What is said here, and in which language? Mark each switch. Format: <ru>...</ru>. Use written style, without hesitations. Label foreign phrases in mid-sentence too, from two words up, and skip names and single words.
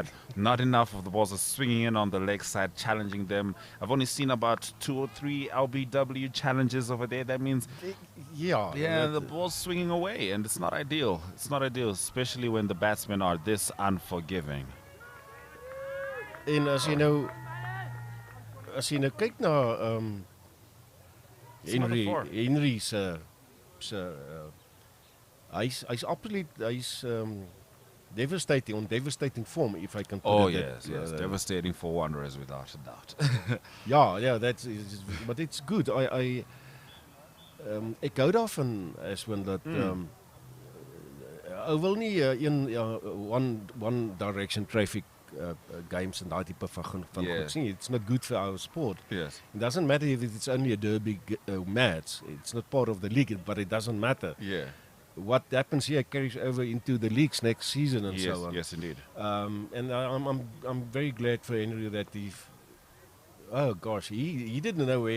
<en>Not enough of the balls are swinging in on the leg side, challenging them. I've only seen about 2 or 3 LBW challenges over there. That means, the ball's swinging away, and it's not ideal. It's not ideal, especially when the batsmen are this unforgiving.</en> <af>En as jy nou kyk na Henry's hy's absoluut</af> <en>devastating form, if I can put Oh, it yes, yes. Devastating for Wanderers, without a doubt. Yeah, but it's good.</en> <af>Ek hou daarvan Ashwin dat ou wil nie</af> <en>one direction traffic games</en> <af>en daai tipe van goed sien.</af> <en>It's not good for our sport. Yes. It doesn't matter if it's only a derby match. It's not part of the league, but it doesn't matter. Yeah. What happens here carries over into the leagues next season and Yes, so on. yes, indeed. And I'm very glad for Henry that oh gosh, he didn't know where</en>